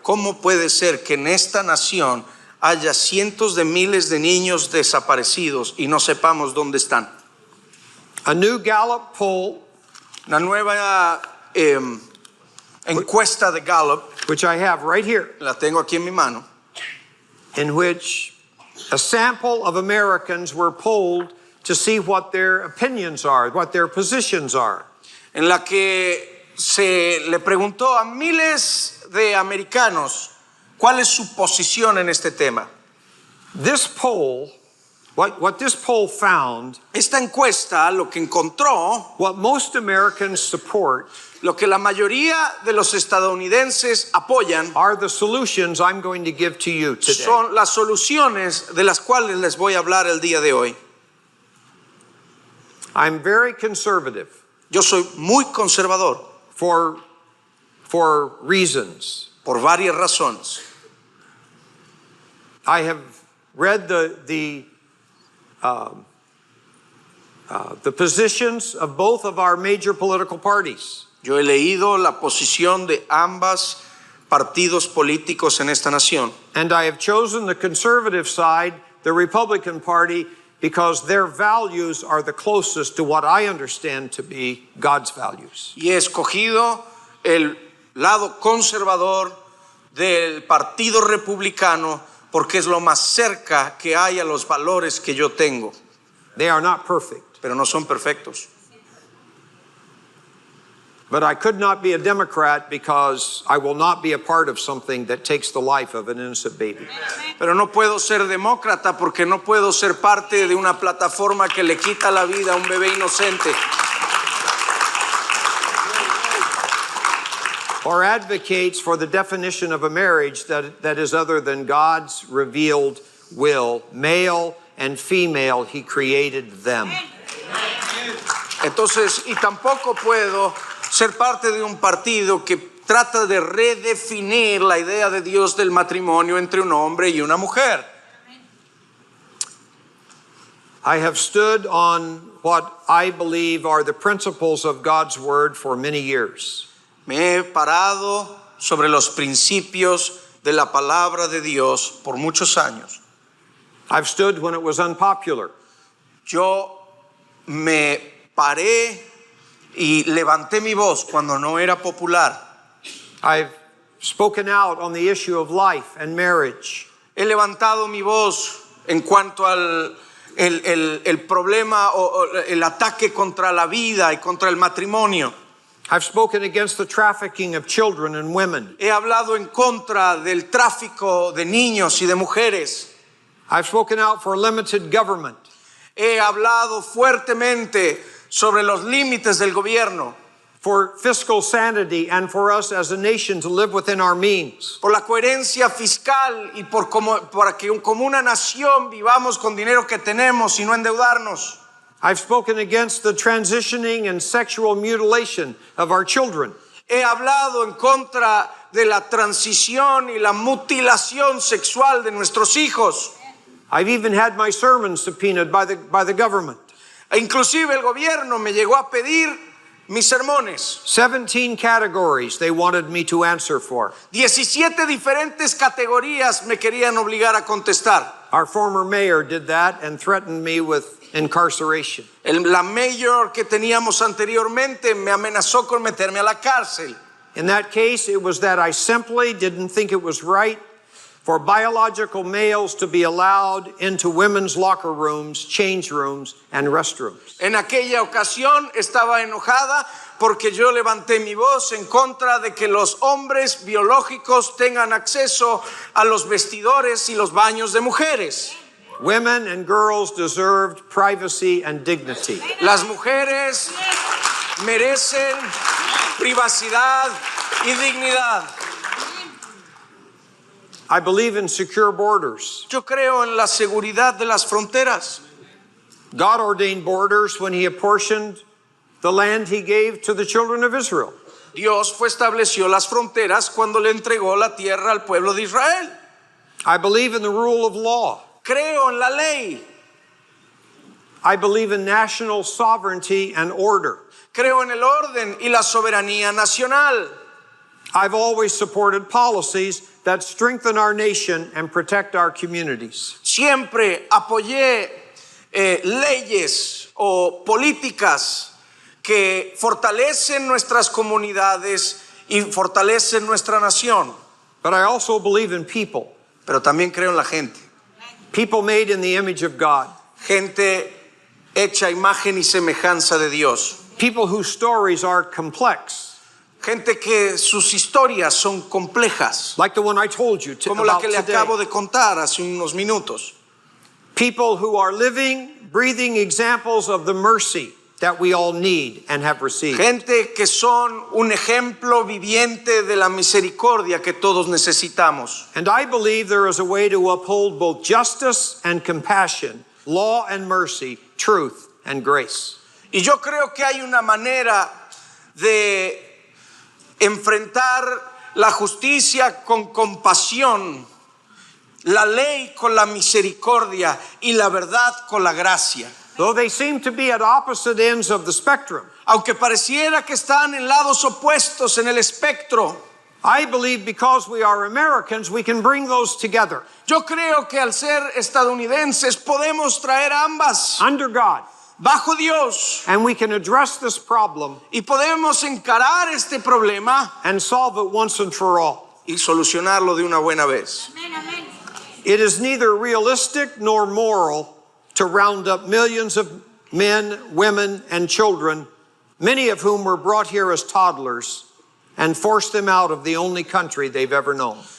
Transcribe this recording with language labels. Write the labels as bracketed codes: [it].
[es] ¿Cómo puede ser que en esta nación haya cientos de miles de niños desaparecidos y no sepamos dónde están? [en] A new Gallup poll, [es] Una nueva encuesta de Gallup, [en] which I have right here, [es] la tengo aquí en mi mano, [en] in which a sample of Americans were polled to see what their opinions are, what their positions are. [es] en la que se le preguntó a miles de americanos cuál es su posición en este tema. [en] This poll, what this poll found, [es] Esta encuesta lo que encontró, [en] what most Americans support [es] lo que la mayoría de los estadounidenses apoyan, [en] are the solutions I'm going to give to you today. [es] son las soluciones de las cuales les voy a hablar el día de hoy. [en] I'm very conservative [es] Yo soy muy conservador [en] for reasons. [es] por varias razones. [en] I have read the positions of both of our major political parties. [es] Yo he leído la posición de ambos partidos políticos en esta nación. [en] And I have chosen the conservative side, the Republican Party, because their values are the closest to what I understand to be God's values. [es] Y he escogido el lado conservador del Partido Republicano porque es lo más cerca que hay a los valores que yo tengo. [en] They are not perfect, [es] Pero no son perfectos. [en] but I could not be a Democrat because I will not be a part of something that takes the life of an innocent baby. [es] Pero no puedo ser demócrata porque no puedo ser parte de una plataforma que le quita la vida a un bebé inocente. [en] Or advocates for the definition of a marriage that is other than God's revealed will. Male and female, He created them. [es] Entonces, y tampoco puedo ser parte de un partido que trata de redefinir la idea de Dios del matrimonio entre un hombre y una mujer. [en] I have stood on what I believe are the principles of God's Word for many years. [es] Me he parado sobre los principios de la palabra de Dios por muchos años. [en] I've stood when it was unpopular. [es] Yo me paré y levanté mi voz cuando no era popular. [en] I've spoken out on the issue of life and marriage. [es] He levantado mi voz en cuanto al el problema o el ataque contra la vida y contra el matrimonio. [en] I've spoken against the trafficking of children and women. [es] He hablado en contra del tráfico de niños y de mujeres. [en] I've spoken out for limited government. [es] He hablado fuertemente sobre los límites del gobierno, [en] For fiscal sanity and for us as a nation to live within our means. [es] por la coherencia fiscal y para que como una nación vivamos con dinero que tenemos y no endeudarnos. [en] I've spoken against the transitioning and sexual mutilation of our children. [es] He hablado en contra de la transición y la mutilación sexual de nuestros hijos. [en] I've even had my sermons subpoenaed by the government. [es] E inclusive el gobierno me llegó a pedir mis sermones. [en] 17 categories they wanted me to answer for. [es] 17 diferentes categorías me querían obligar a contestar. [en] Our former mayor did that and threatened me with incarceration. [es] La mayor que teníamos anteriormente me amenazó con meterme a la cárcel. [en] In that case, it was that I simply didn't think it was right for biological males to be allowed into women's locker rooms, change rooms, and restrooms. [es] En aquella ocasión estaba enojada porque yo levanté mi voz en contra de que los hombres biológicos tengan acceso a los vestidores y los baños de mujeres. [en] Women and girls deserved privacy and dignity. [es] Las mujeres merecen privacidad y dignidad. [en] I believe in secure borders. [es] Yo creo en la seguridad de las fronteras. [en] God ordained borders when He apportioned the land He gave to the children of Israel. [es] Dios estableció las fronteras cuando le entregó la tierra al pueblo de Israel. [en] I believe in the rule of law. [es] Creo en la ley. [en] I believe in national sovereignty and order. [es] Creo en el orden y la soberanía nacional. [en] I've always supported policies that strengthen our nation and protect our communities. [es] Siempre apoyé leyes o políticas que fortalecen nuestras comunidades y fortalecen nuestra nación. [en] But I also believe in people. [es] Pero también creo en la gente. [en] People made in the image of God. [es] Gente hecha imagen y semejanza de Dios. [en] People whose stories are complex. [es] Gente que sus historias son complejas, [en] Like the one I told you [es] como la [en] about [es] que le [en] today. [es] acabo de contar hace unos minutos. [en] People who are living, breathing examples of the mercy that we all need and have received. [es] Gente que son un ejemplo viviente de la misericordia que todos necesitamos. [en] And I believe there is a way to uphold both justice and compassion, law and mercy, truth and grace. [es] Y yo creo que hay una manera de enfrentar la justicia con compasión, la ley con la misericordia y la verdad con la gracia. [en] Though they seem to be at opposite ends of the spectrum, [es] Aunque pareciera que están en lados opuestos en el espectro, [en] I believe because we are Americans, we can bring those together [es] yo creo que al ser estadounidenses podemos traer ambas [en] under God, [es] bajo Dios [en] and we can address this problem [es] y podemos encarar este problema [en] and solve it once and for all. [es] y solucionarlo de una buena vez. [en] It is neither realistic nor moral to round up millions of men, women, and children, many of whom were brought here as toddlers, and force them out of the only country they've ever known.